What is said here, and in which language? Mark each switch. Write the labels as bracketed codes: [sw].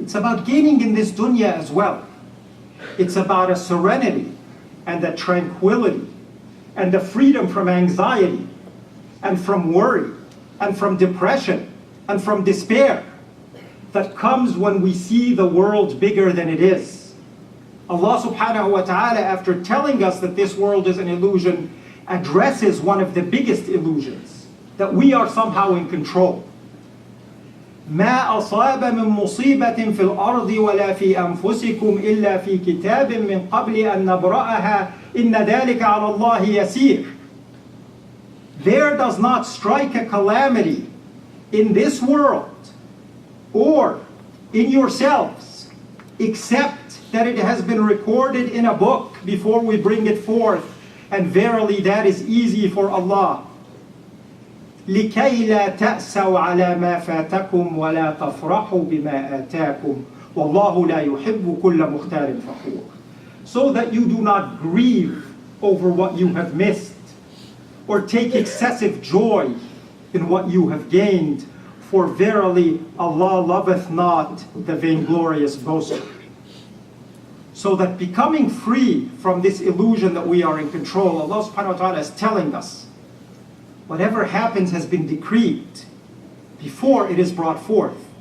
[en] It's about gaining in this dunya as well. It's about a serenity and a tranquility and a freedom from anxiety and from worry and from depression and from despair that comes when we see the world bigger than it is. Allah subhanahu wa ta'ala, after telling us that this world is an illusion, addresses one of the biggest illusions, that we are somehow in control. [ar] ما أصاب من مصيبة في الأرض ولا في أنفسكم إلا في كتاب من قبل أن نبرأها إن ذلك على الله يسير. [en] There does not strike a calamity in this world or in yourselves, except that it has been recorded in a book before we bring it forth, and verily that is easy for Allah. [ar] لكي لا تأسوا على ما فاتكم ولا تفرحوا بما آتاكم والله لا يحب كل مختال فخور. [en] So that you do not grieve over what you have missed or take excessive joy in what you have gained, for verily Allah loveth not the vainglorious boaster. So that becoming free from this illusion that we are in control, Allah subhanahu wa ta'ala is telling us, whatever happens has been decreed before it is brought forth.